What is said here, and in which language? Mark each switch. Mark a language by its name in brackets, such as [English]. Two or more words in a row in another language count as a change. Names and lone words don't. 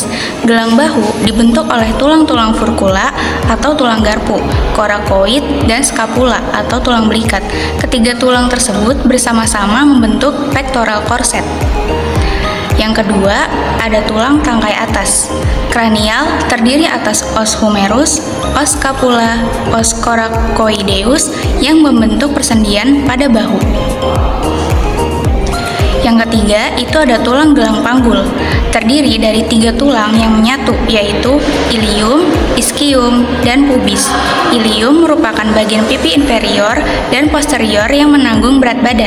[Indonesian] Gelang bahu dibentuk oleh tulang-tulang furcula atau tulang garpu, coracoid, dan scapula atau tulang belikat. Ketiga tulang tersebut bersama-sama membentuk [English] pectoral corset. [Indonesian] Yang kedua, ada tulang tangkai atas. Kranial terdiri atas [Latin] os humerus, os scapula, os coracoideus [Indonesian] yang membentuk persendian pada bahu. Yang ketiga, itu ada tulang gelang panggul. Terdiri dari 3 tulang yang menyatu, yaitu ilium, ischium, dan pubis. Ilium merupakan bagian pipi inferior dan posterior yang menanggung berat badan.